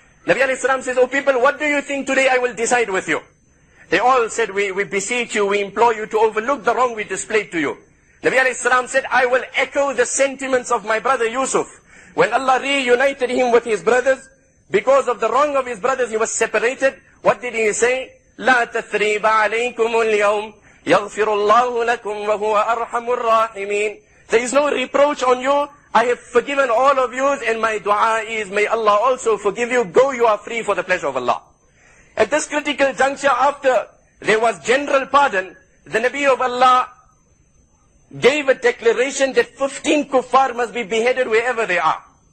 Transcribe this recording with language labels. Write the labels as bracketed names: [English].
[English] Nabi alayhi salam says, "O people, what do you think today I will decide with you?" They all said, we beseech you, we implore you to overlook the wrong we displayed to you. Nabi alayhi salam said, I will echo the sentiments of my brother Yusuf. When Allah reunited him with his brothers, because of the wrong of his brothers, he was separated. What did he say? [Arabic] لا تثريب عليكم اليوم يغفر الله لكم وهو أرحم الراحمين. [English] There is no reproach on you. I have forgiven all of you, and my dua is, may Allah also forgive you. Go, you are free for the pleasure of Allah. At this critical juncture, after there was general pardon, the Nabi of Allah gave a declaration that 15 kuffar must be beheaded wherever they are.